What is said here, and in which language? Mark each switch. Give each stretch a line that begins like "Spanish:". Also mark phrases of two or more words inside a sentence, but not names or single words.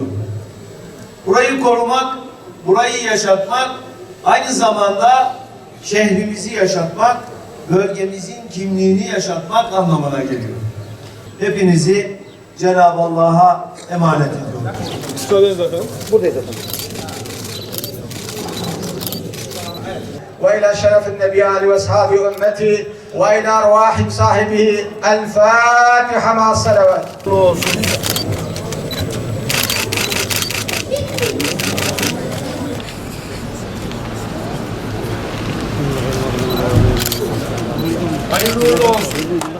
Turkish: Burayı korumak, burayı yaşatmak, aynı zamanda şehrimizi yaşatmak, bölgemizin kimliğini yaşatmak anlamına geliyor. Hepinizi Cenab-ı Allah'a emanet ediyorum. Müsaadeniz efendim. Buradayız efendim.
Arabic: وإلى شرف النبي عليه وأصحابه أمتي وإلى أرواح صاحبه الفاتحة مع الصلوات.
Turkish: Hayırlı olsun.